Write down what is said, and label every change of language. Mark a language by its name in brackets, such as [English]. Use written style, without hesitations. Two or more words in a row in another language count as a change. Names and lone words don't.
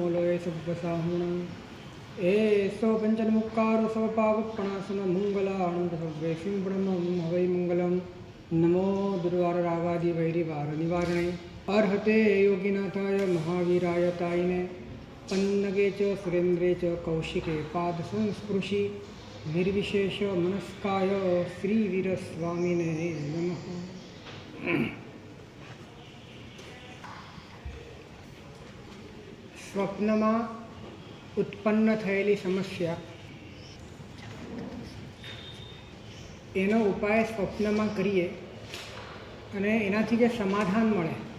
[Prakrit languages] लोये सब्बसाहणं एषो पञ्चनमुक्कारो सवपावपणासनमङ्गलाणं सर्वेषु ब्रह्मं हवै मङ्गलं [Sanskrit] नमो दुर्वाररागादिवैरिवारनिवारणे अर्हते योगिनाथाय महावीराय तायिने पन्नगे च सुरेन्द्रे च कौशिके पादसंस्पृशि निर्विशेष मनस्काय श्रीवीरस्वामिने नमः. [Gujarati] સ્વપ્નમાં ઉત્પન્ન થયેલી સમસ્યા એનો ઉપાય સ્વપ્નમાં કરીએ અને એનાથી જે સમાધાન મળે,